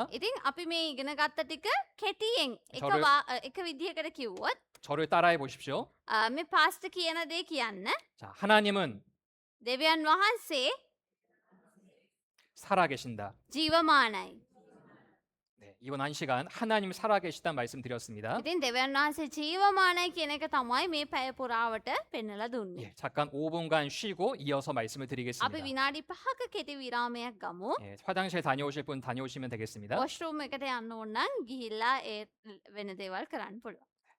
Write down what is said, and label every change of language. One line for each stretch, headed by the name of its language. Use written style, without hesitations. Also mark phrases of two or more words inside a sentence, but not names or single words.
Sinhala: ඉතින් අපි මේ ඉගෙන ගත්ත ටික කෙටියෙන් එක විදිහකට කිව්වොත්
Korean: 저를 따라해 보십시오.
Sinhala: මේ පාස්ටර් කියන දේ කියන්න.
Korean: 자, 하나님은
Sinhala: දෙවියන් වහන්සේ
Korean: 살아계신다.
Sinhala: ජීවමානයි.
Korean: 네, 이번 1시간 하나님 살아계시다는 말씀 드렸습니다.
Sinhala: ඉතින් දෙවියන් වහන්සේ ජීවමානයි කියන එක තමයි මේ පැය පුරාවට පෙන්වලා දුන්නේ.
Korean: 예, 잠깐 5분간 쉬고 이어서 말씀을
Sinhala: අපි
Korean: 드리겠습니다.
Sinhala: විනාඩි 5ක කෙටි විරාමයක් ගමු.
Korean: 예, 화장실 다녀오실 분 다녀오시면 되겠습니다.
Sinhala: වොෂ්රූම් එකට යන්න ඕන නම් ගිහිල්ලා ඒ වෙන දේවල් කරන්න පුළුවන්.